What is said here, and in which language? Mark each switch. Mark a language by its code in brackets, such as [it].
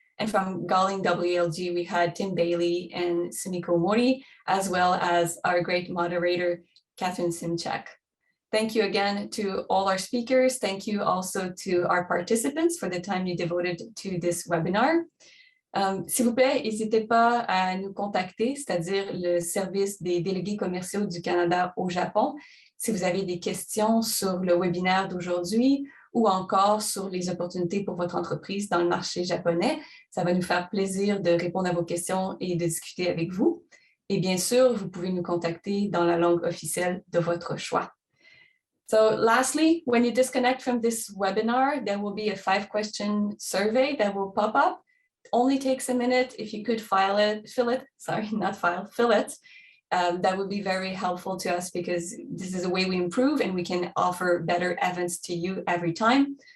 [en] And from Galling WLG, we had Tim Bailey and Sumiko Mori, as well as our great moderator, Catherine Simchak. Thank you again to all our speakers. Thank you also to our participants for the time you devoted to this webinar. [fr] S'il vous plaît, n'hésitez pas à nous contacter, c'est-à-dire le service des délégués commerciaux du Canada au Japon, si vous avez des questions sur le webinaire d'aujourd'hui ou encore sur les opportunités pour votre entreprise dans le marché japonais. Ça va nous faire plaisir de répondre à vos questions et de discuter avec vous. Et bien sûr, vous pouvez nous contacter dans la langue officielle de votre choix. [en] So lastly, when you disconnect from this webinar, there will be a 5-question survey that will pop up. It only takes a minute. If you could fill it, that would be very helpful to us because this is a way we improve and we can offer better events to you every time.